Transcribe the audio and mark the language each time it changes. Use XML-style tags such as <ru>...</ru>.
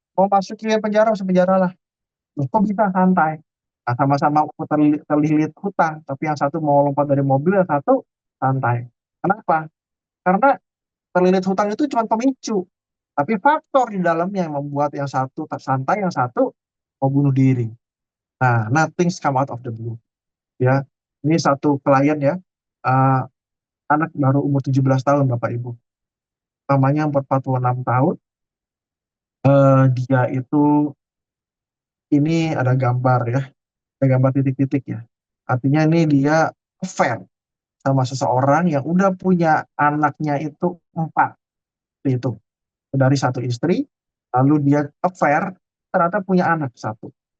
<id>Mau masukin penjara, masuk penjara lah. Loh, kok bisa santai? Nah, sama-sama terlilit hutang, tapi yang satu mau lompat dari mobil, yang satu santai. Kenapa? Karena terlilit hutang itu cuma pemicu, tapi faktor di dalamnya yang membuat yang satu santai, yang satu mau bunuh diri.</id> <en>Nah, nothing's come out of the blue.</en> <id>Ya, ini satu klien ya, uh, anak baru umur 17 tahun Bapak Ibu. Namanya 46 tahun. Dia itu ini ada gambar ya, ada gambar titik-titik ya. Artinya ini dia affair sama seseorang yang udah punya anaknya itu 4 itu dari satu istri, lalu dia affair ternyata punya anak satu.</id>